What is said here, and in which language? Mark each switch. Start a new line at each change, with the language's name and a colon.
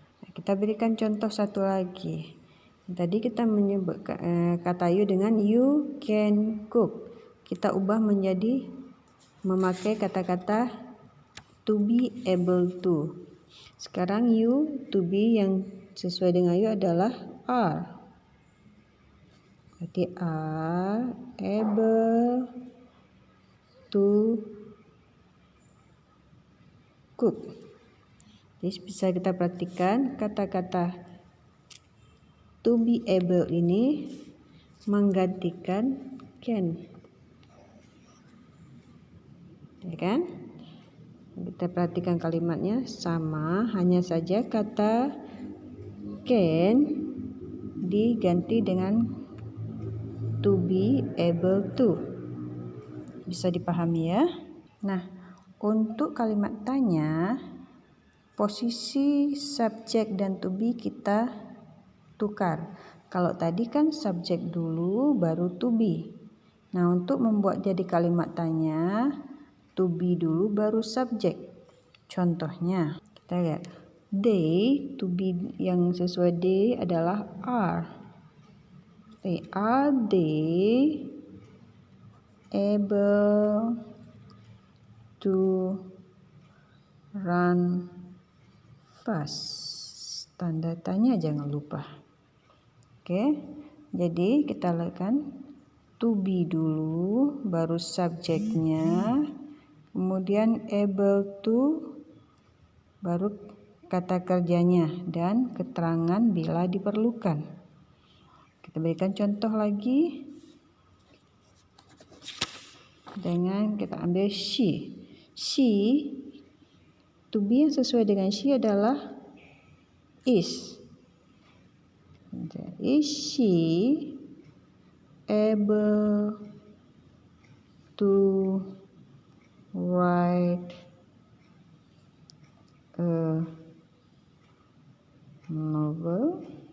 Indonesian: Nah, kita berikan contoh satu lagi. Tadi kita menyebut kata you dengan
English: you can cook.
Indonesian: Kita ubah menjadi memakai kata-kata to be able to. Sekarang you to be yang sesuai dengan you adalah are.
English: Berarti are able to cook.
Indonesian: Jadi bisa kita perhatikan kata-kata to be able ini menggantikan can, ya kan? Kita perhatikan kalimatnya sama, hanya saja kata can diganti dengan to be able to. Bisa dipahami ya? Nah, untuk kalimat tanya, posisi subjek dan to be kita tukar. Kalau tadi kan subjek dulu baru to be. Nah, untuk membuat jadi kalimat tanya, to be dulu baru subjek. Contohnya, kita lihat. They, to be yang sesuai they adalah are.
English: Are they able to run fast?
Indonesian: Tanda tanya jangan lupa. Oke, jadi kita lakukan to be dulu, baru subjeknya, kemudian able to, baru kata kerjanya dan keterangan bila diperlukan. Kita berikan contoh lagi dengan kita ambil she. She, to be yang sesuai dengan she adalah is.
English: Is she able to write a novel?